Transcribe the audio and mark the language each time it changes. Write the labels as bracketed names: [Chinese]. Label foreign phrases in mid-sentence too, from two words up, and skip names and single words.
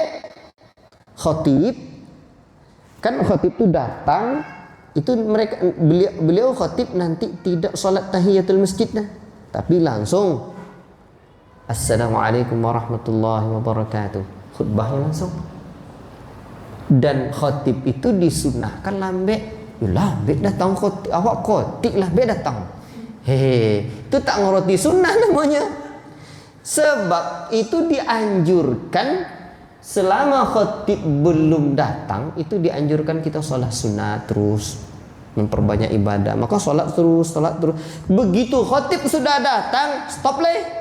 [Indonesian] Khatib itu datang, itu mereka beliau khatib nanti tidak salat tahiyatul masjid tapi langsung [Arabic] السلام عليكم ورحمة الله وبركاته. [Indonesian] Khutbahnya langsung. Dan khatib itu disunahkan lambek. [Minangkabau] Lambek datang khatib, awak khatib lambek datang. [Indonesian] Itu tak ngerti sunnah namanya. Sebab itu dianjurkan selama khatib belum datang, itu dianjurkan kita sholat sunat terus, memperbanyak ibadah. Maka sholat terus. Begitu khatib sudah datang, stop leh.